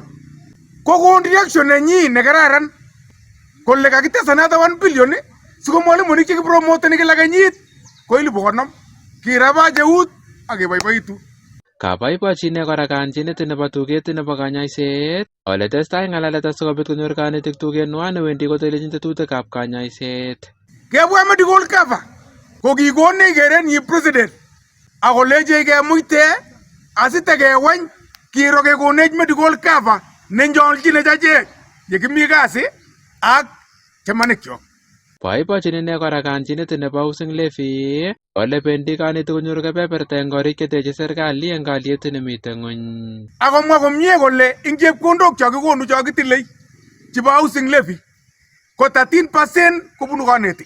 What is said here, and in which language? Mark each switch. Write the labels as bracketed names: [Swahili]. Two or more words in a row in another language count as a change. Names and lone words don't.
[Kalenjin] Kokon reaction nenyi nekararan kole kakitesanata 1 billion siko mwalimuinik chekipromoteni kila kenyit ko 50,000. Kirabache eut ak keboiboitu. Kaboibochi ine kora kanjinet nebo tuget nebo kanyaiset ole testai ng'alalet asikobit konyor kanetik tugetnywa newendi kotelechin tetutikab kanyaiset. Kebwa [English] medical cover [Kalenjin] ko kikonech kerenyi president akoleche kemuite asitekeweny kiro kekonech [English] medical cover [Kalenjin] nenyolchin echek yekimi kasi ak chamanikyo. Boibochin ine kora kanjinet nebo [English] housing levy [Kalenjin] ole bendi kanetik konyoru kebeberta eng korik cheteche serikali eng kalyet nemite ng'ony. Akomwa komie kole ing chepkondok chokikonu chokitile chebo [English] housing levy [Kalenjin] ko 13% kobunu kanetik.